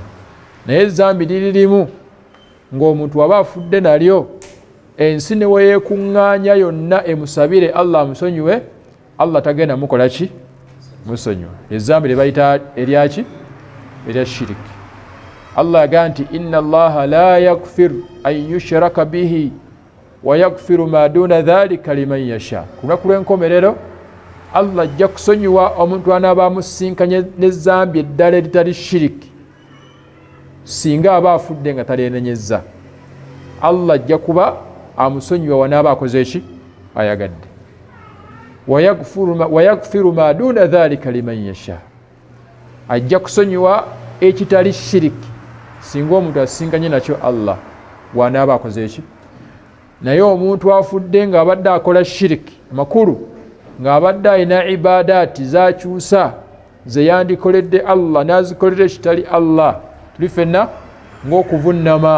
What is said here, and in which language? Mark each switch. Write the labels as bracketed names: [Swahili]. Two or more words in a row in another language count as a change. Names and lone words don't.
[Ganda] Naye ezzambi liririmu ng'omuntu waba afudde nalyo ensi ne weyeekuŋŋaanya yonna emusabire Allah amusonyiwe, Allah tagenda mukola ki musonyiwa. Ezzambi lye bayita eryaki erya shiriki. [Arabic] Allah [Ganda] yagaa nti [Arabic] إن الله لا يغفر أن يشرك به ويغفر ما دون ذلك لمن يشاء. [Ganda] Ku lunaku lw'enkomerero Allah ajja kusonyiwa omuntu anaaba amusinkanye n'ezzambi eddala eritali shiriki singa aba afudde nga taleenenyezza. Allah ajja kuba amusonyiwa wanaaba akoze eki ayagadde. [Arabic] ويغفر ما دون ذلك لمن يشاء. [Ganda] Ajja kusonyiwa ekitali shiriki singa omuntu asinkanye nakyo Allah wanaaba akoze eki. Naye omuntu afudde ng'abadde akola shiriki makulu, ng'abadde alina ibadaati zakyusa ze yandikoledde Allah n'azikolera ekitali Allah, tuli ffenna ng'okuvunnama.